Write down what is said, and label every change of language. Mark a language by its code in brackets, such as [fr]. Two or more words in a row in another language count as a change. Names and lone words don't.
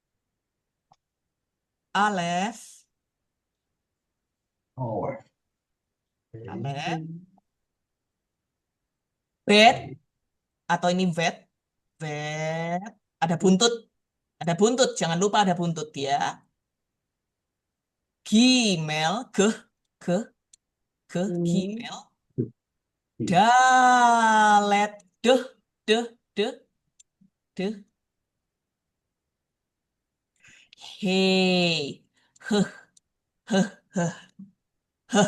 [id] Alef, Oh, alef. Bet, atau ini vet, vet. Ada buntut, jangan lupa ada buntut ya. Gimel, ke, gimel. Dalet, deh, deh, deh, deh. Hei, heh, heh, heh, heh.